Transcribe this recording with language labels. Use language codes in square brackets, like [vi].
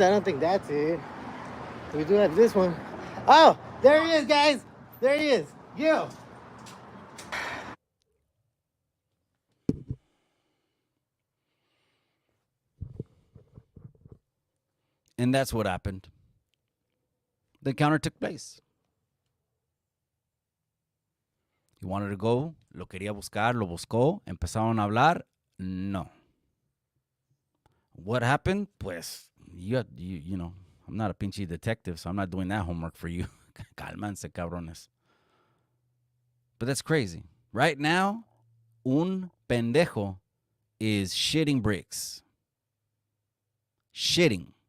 [en] I don't think that's it. We do have this one. Oh, there he is, guys. There he is. Gil. And that's what happened. The encounter took place. He wanted to go, [es] lo quería buscar, lo buscó, empezaron a hablar, no. [en] What happened? Pues, you know, I'm not a pinche detective, so I'm not doing that homework for you. [es] Cálmanse, cabrones. [en] But that's crazy. Right now, [es] un pendejo [en] is shitting bricks. Shitting.